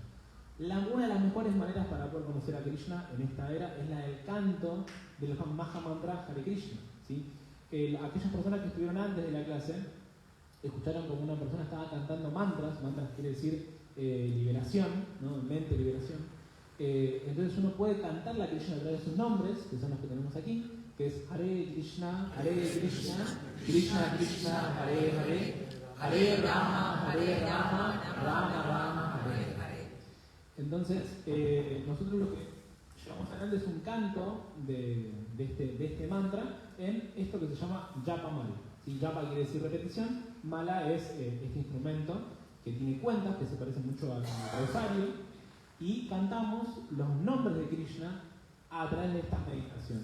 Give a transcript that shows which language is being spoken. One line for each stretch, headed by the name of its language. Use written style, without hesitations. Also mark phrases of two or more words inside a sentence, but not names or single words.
Spanish: Una de las mejores maneras para poder conocer a Krishna en esta era es la del canto del Maha Mantra Hare Krishna, ¿sí? Aquellas personas que estuvieron antes de la clase escucharon como una persona estaba cantando mantras quiere decir liberación, ¿no? Mente, liberación. Entonces uno puede cantar la Krishna a través de sus nombres, que son los que tenemos aquí, que es Hare Krishna, Krishna Krishna, Hare Hare, Hare Rama, Rama Rama, Hare Hare. Entonces, nosotros lo que llevamos adelante es un canto de este mantra en esto que se llama Japa Mala. ¿Sí? Japa quiere decir repetición, Mala es este instrumento que tiene cuentas, que se parecen mucho al rosario, y cantamos los nombres de Krishna a través de esta meditación.